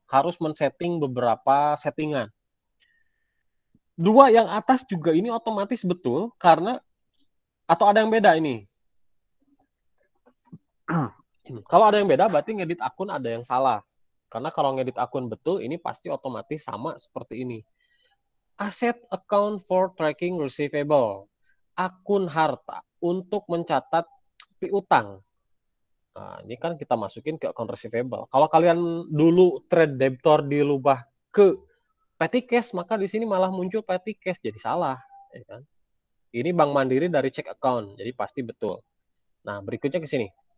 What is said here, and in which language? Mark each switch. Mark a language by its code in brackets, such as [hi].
[id] Harus men-setting beberapa settingan. Dua yang atas juga ini otomatis betul, karena, atau ada yang beda ini? Kalau ada yang beda, berarti ngedit akun ada yang salah. Karena kalau ngedit akun betul, ini pasti otomatis sama seperti ini. [en] Asset account for tracking receivable. [id] Akun harta untuk mencatat piutang. Nah, ini kan kita masukin ke account receivable. Kalau kalian dulu trade debtor dilubah ke petty cash, maka di sini malah muncul petty cash, jadi salah. Ya kan? Ini Bank Mandiri dari check account, jadi pasti betul. Nah, berikutnya ke sini.